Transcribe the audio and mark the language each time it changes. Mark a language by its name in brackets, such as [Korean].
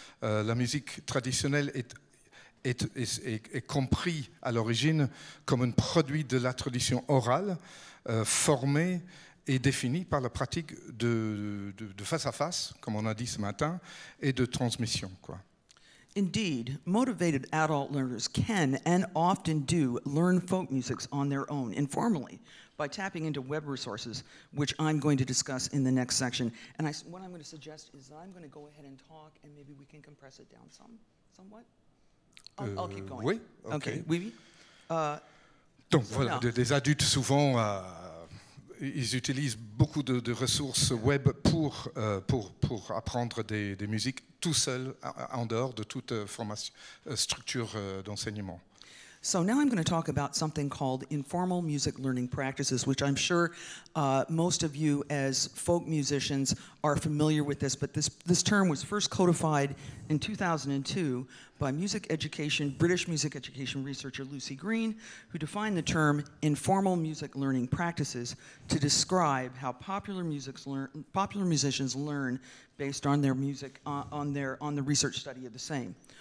[French] La musique traditionnelle est compris à l'origine comme un produit de la tradition orale, formé et défini par la pratique de face à face, comme on a dit ce matin, et de transmission, quoi. [English] Indeed, motivated adult learners can and often do learn folk musics on their own, informally, by tapping into web resources, which I'm going to discuss in the next section. And what I'm going to suggest is that I'm going to go ahead and talk, and maybe we can compress it down somewhat. I'll keep going. [French] Oui, okay. Oui. Donc voilà, des adultes souvent, ils utilisent beaucoup de ressources web pour apprendre des musiques tout seuls, en dehors de toute structure d'enseignement. [English] So now I'm going to talk about something called informal music learning practices, which I'm sure most of you as folk musicians are familiar with this, but this term was first codified in 2002 by British music education researcher Lucy Green, who defined the term informal music learning practices to describe how popular musicians learn based on their music, on the research study of the same.